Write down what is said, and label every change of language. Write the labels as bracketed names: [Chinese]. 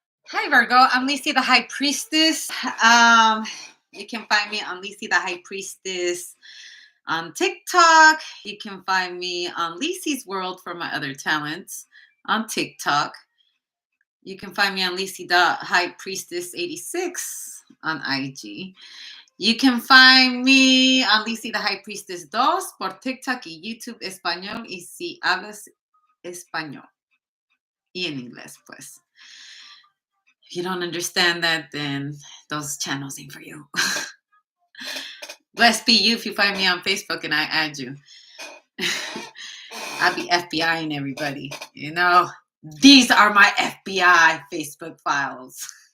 [English] Hi Virgo, I'm Lisi the High Priestess. You can find me on Lisi the High Priestess on TikTok. You can find me on Lisi's World for my other talents on TikTok. You can find me on Lisi the High Priestess 86 on IG. You can find me on Lisi the High Priestess 2 [Spanish] por TikTok y YouTube español y si hablas español. Y en inglés, pues. [English] If you don't understand that, then those channels ain't for you. Bless be you if you find me on Facebook and I add you. I'll be FBIing everybody. You know, these are my FBI Facebook files.